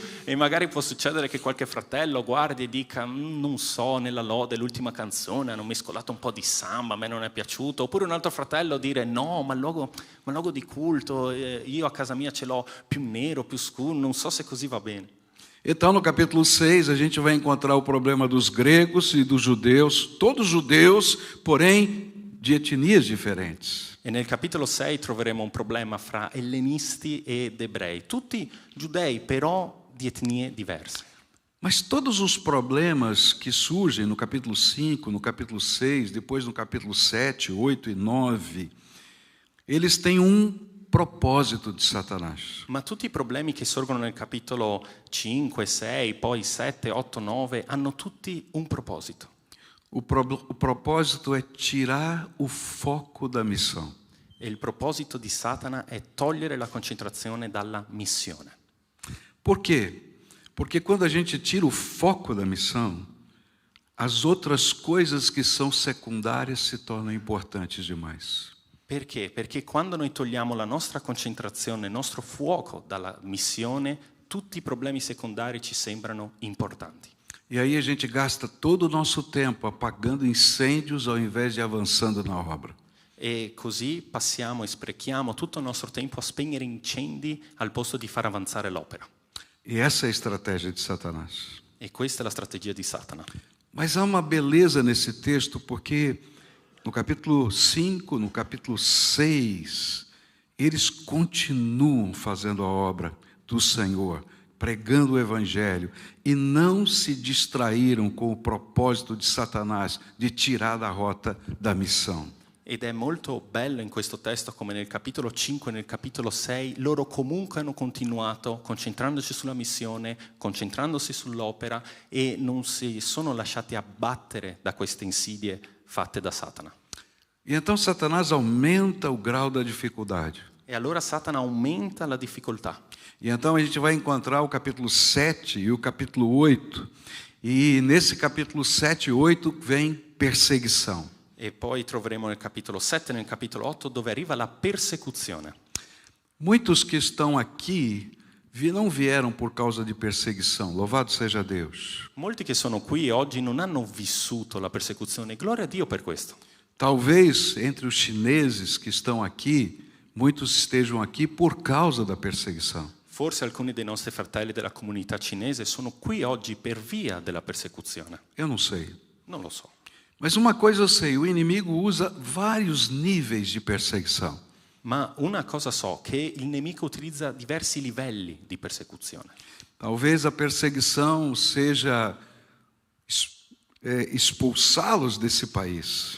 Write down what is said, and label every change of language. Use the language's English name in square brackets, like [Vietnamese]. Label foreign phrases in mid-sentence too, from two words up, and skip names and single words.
[Italian] E magari può succedere che qualche fratello guardi e dica non so, nella lode l'ultima canzone hanno mescolato un po' di samba, a me non è piaciuto. Oppure un altro fratello dire no, ma il logo di culto, io a casa mia ce l'ho più nero, più scuro, non so se così va bene. [Portuguese] Então, no capítulo 6, a gente vai encontrar o problema dos gregos e dos judeus, todos judeus, porém de etnias diferentes. [Italian] E nel capitolo 6 troveremo un problema fra ellenisti ed ebrei, tutti giudei però di etnie diverse. [Portuguese] Mas todos os problemas que surgem no capítulo 5, no capítulo 6, depois no capítulo 7, 8 e 9, eles têm um propósito de Satanás. [Italian] Ma tutti i problemi che sorgono nel capitolo 5, 6, poi 7, 8, 9 hanno tutti un proposito. [Portuguese] O propósito é tirar o foco da missão. [Italian] E il proposito di Satana è togliere la concentrazione dalla missione. [Portuguese] Por quê? Porque quando a gente tira o foco da missão, as outras coisas que são secundárias se tornam importantes demais. [Italian] Perché? Perché quando noi togliamo la nostra concentrazione, il nostro fuoco dalla missione, tutti i problemi secondari ci sembrano importanti. [Portuguese] E aí a gente gasta todo o nosso tempo apagando incêndios ao invés de avançando na obra. [Italian] E così passiamo e sprechiamo tutto il nostro tempo a spegnere incendi al posto di far avanzare l'opera. [Portuguese] E essa é a estratégia de Satanás. [Italian] E questa è la strategia di Satana. [Portuguese] Mas há uma beleza nesse texto, porque no capítulo 5, no capítulo 6, eles continuam fazendo a obra do Senhor, pregando o Evangelho, e não se distraíram com o propósito de Satanás de tirar da rota da missão. [Italian] Ed è molto bello in questo testo, come nel capitolo 5 e nel capitolo 6, loro comunque hanno continuato concentrandosi sulla missione, concentrandosi sull'opera e non si sono lasciati abbattere da queste insidie fatte da Satana. [Portuguese] E então Satanás aumenta o grau da dificuldade. [Italian] E allora Satana aumenta la difficoltà. [Portuguese] E então a gente vai encontrar o capítulo 7 e o capítulo 8. E nesse capítulo 7 e 8 vem perseguição. [Italian] E poi troveremo nel capitolo 7 e nel capitolo 8 dove arriva la persecuzione. [Portuguese] Muitos que estão aqui não vieram por causa de perseguição. Louvado seja Deus. [Italian] Molti che sono qui oggi non hanno vissuto la persecuzione. Gloria a Dio per questo. [Portuguese] Talvez entre os chineses que estão aqui, muitos estejam aqui por causa da perseguição. [Italian] Forse alcuni dei nostri fratelli della comunità cinese sono qui oggi per via della persecuzione. [Portuguese] Eu não sei. [Italian] Non lo so. [Portuguese] Mas uma coisa eu sei, o inimigo usa vários níveis de perseguição. [Italian] Ma una cosa so, che il nemico utilizza diversi livelli di persecuzione. [Portuguese] Talvez a perseguição seja expulsá-los desse país.